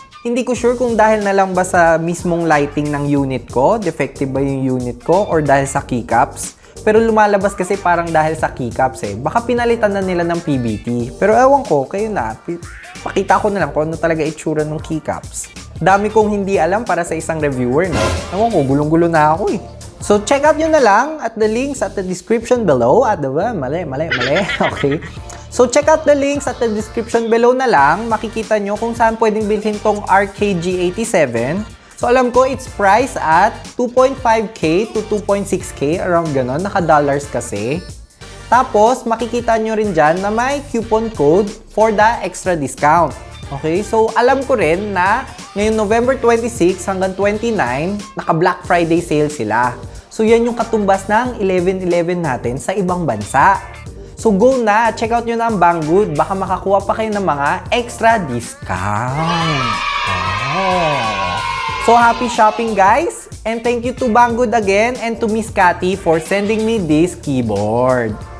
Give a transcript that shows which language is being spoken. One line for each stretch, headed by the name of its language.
Filipino: Hindi ko sure kung dahil na lang ba sa mismong lighting ng unit ko, defective ba yung unit ko, or dahil sa keycaps. Pero lumalabas kasi parang dahil sa keycaps eh. Baka pinalitan na nila ng PBT. Pero ewan ko, kayo na. Pakita ko na lang kung ano talaga itsura ng keycaps. Dami kong hindi alam para sa isang reviewer, no? Ewan ko, gulong-gulo na ako eh.
English: So, check out
Filipino: nyo na lang
English: at the links at the description below.
Filipino: At mali.
English: Okay. So, check out the links at the description below
Filipino: na lang. Makikita nyo kung saan pwedeng bilhin tong RKG87.
English: So,
Filipino: alam ko,
English: it's priced at 2.5K to 2.6K.
Filipino: Around ganon. Naka-dollars kasi. Tapos, makikita nyo rin dyan na may coupon code
English: for the extra discount.
Filipino: Okay? So, alam ko rin na ngayong November 26 hanggang 29, naka-Black Friday sale sila. So, yan yung katumbas ng 11/11 natin sa ibang bansa. So, go na!
English: Check out
Filipino: nyo na ang Banggood. Baka makakuha pa kayo ng mga
English: extra discount. Oh. So, happy shopping, guys! And thank you to Banggood again and to Miss Cathy for sending me this keyboard.